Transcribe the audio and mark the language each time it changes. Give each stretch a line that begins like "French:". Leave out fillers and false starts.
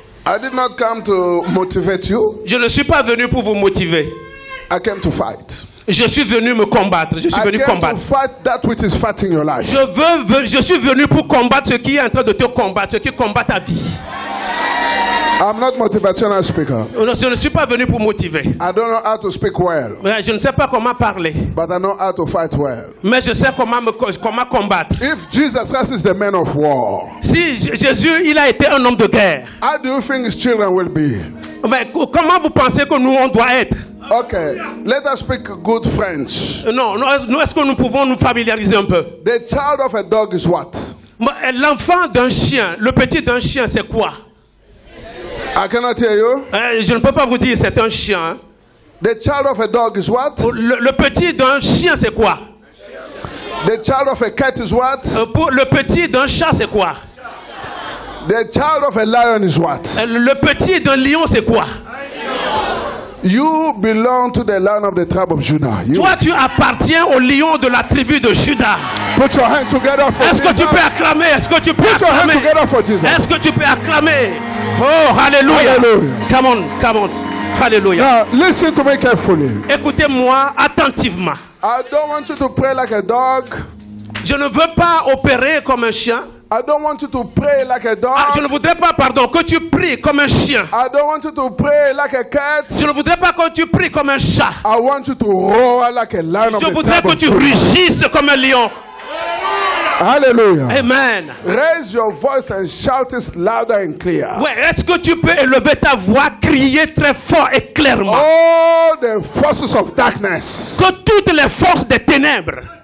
English: I did not come to motivate you.
French: Je ne suis pas venu pour vous motiver.
English: I came to fight.
French: Je suis venu me combattre. Je suis venu combattre.
English: To fight that which is fighting your life.
French: Je suis venu pour combattre ce qui est en train de te combattre, ce qui combat ta vie.
English: I'm not motivational speaker.
French: Je ne suis pas venu pour motiver.
English: I don't know how to speak well.
French: Je ne sais pas comment parler.
English: But I know how to fight well.
French: Mais je sais comment combattre.
English: If Jesus Christ is the man of war,
French: si Jésus il a été un homme de guerre,
English: how do you think his children will be?
French: Mais comment vous pensez que nous on doit être?
English: Okay, let us speak good French.
French: Non, est-ce que nous pouvons nous familiariser un peu?
English: The child of a dog is what?
French: L'enfant d'un chien, le petit d'un chien, c'est quoi?
English: I cannot hear you.
French: Je ne peux pas vous dire c'est un chien.
English: The child of a dog is what?
French: Le petit d'un chien, c'est quoi?
English: The child of a cat is what?
French: Le petit d'un chat, c'est quoi?
English: The child of a lion is what?
French: Le petit d'un lion, c'est quoi?
English: You belong to the lion of the tribe of Judah.
French: Toi, tu appartiens au lion de la tribu de Juda.
English: Put your hand together for Jesus.
French: Est-ce que tu peux acclamer? Est-ce que tu peux acclamer?
English: Put your hand together for Jesus.
French: Est-ce que tu peux acclamer? Oh, hallelujah. Hallelujah.
English: Come on, come on. Hallelujah. Now, listen to me carefully.
French: Écoutez-moi attentivement.
English: I don't want you to pray like a dog.
French: Je ne veux pas opérer comme un chien.
English: I don't want you to pray like a dog.
French: Je ne voudrais pas, que tu pries comme un chien.
English: I don't want you to pray like a cat.
French: Je ne voudrais pas que tu pries comme un chat.
English: I want you to roar like a lion.
French: Je voudrais que tu rugisses comme un lion. Hallelujah. Amen.
English: Raise your voice and shout it louder and clear.
French: Ouais, est-ce que tu peux élever ta voix, crier très fort et clairement?
English: All the forces of darkness.
French: Que toutes les forces des ténèbres.